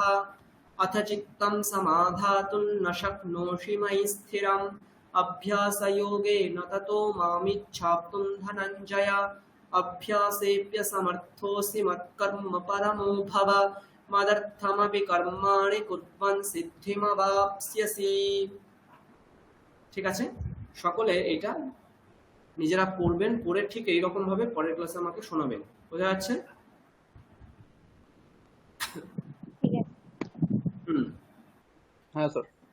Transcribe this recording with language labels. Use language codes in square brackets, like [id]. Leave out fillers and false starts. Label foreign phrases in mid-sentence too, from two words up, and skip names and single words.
[sa] अथ चित्तं समाधातुं न शक्नोषि मयि स्थिरम् अभ्यासयोगेन ततो मामिच्छाप्तुं धनञ्जय। अभ्यासेऽप्यसमर्थोऽसि मत्कर्म परमो भव मदर्थमपि कर्माणि कुर्वन् সিদ্ধিমবাপ্স্যসি। [bn] ঠিক আছে, সকলে এটা নিজেরা পড়বেন, পড়ে ঠিক এইরকম ভাবে পরের ক্লাসে আমাকে শোনাবেন। বোঝা যাচ্ছে? ঠিক আছে। হ্যাঁ স্যার।